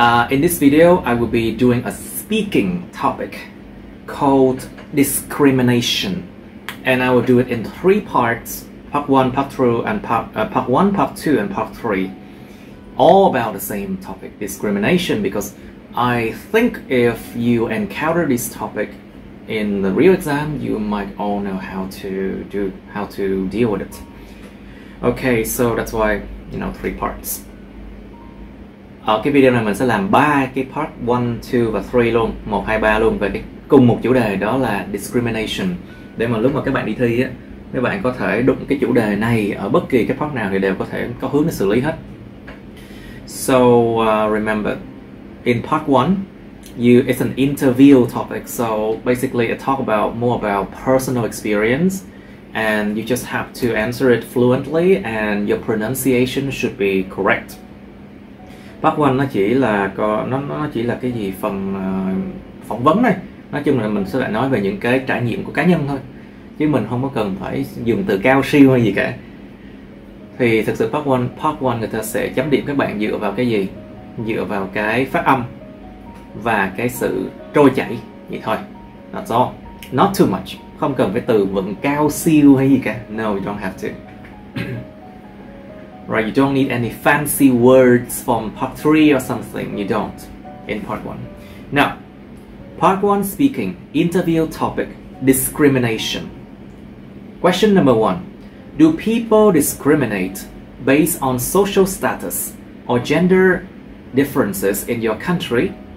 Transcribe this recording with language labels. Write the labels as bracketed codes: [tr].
[en] In this video, I will be doing a speaking topic called discrimination, and I will do it in 3 parts: part 1, part 2, and part 1, part 2, and part 3, all about the same topic, discrimination. Because I think if you encounter this topic in the real exam, you might all know how to deal with it. Okay, so that's why, 3 parts. [vi] Ở cái video này mình sẽ làm 3 cái part 1, 2 và 3 luôn, 1, 2, 3 luôn về cái cùng một chủ đề, đó là discrimination. Để mà lúc mà các bạn đi thi á, các bạn có thể đụng cái chủ đề này ở bất kỳ cái part nào thì đều có thể có hướng để xử lý hết. [en] So remember, in part 1, it's an interview topic, so basically it talk about more about personal experience. And you just have to answer it fluently and your pronunciation should be correct. [vi] Part 1 nó chỉ là cái gì phần phỏng vấn này. Nói chung là mình sẽ lại nói về những cái trải nghiệm của cá nhân thôi, chứ mình không có cần phải dùng từ cao siêu hay gì cả. Thì thực sự part 1 người ta sẽ chấm điểm các bạn dựa vào cái gì? Dựa vào cái phát âm và cái sự trôi chảy vậy thôi. [en] That's all. Not too much. [vi] Không cần phải từ vựng cao siêu hay gì cả. [en] No, you don't have to. Right, you don't need any fancy words from part 3 or something. You don't in part 1. Now, part 1 speaking, interview topic, discrimination. Question number 1. Do people discriminate based on social status or gender differences in your country?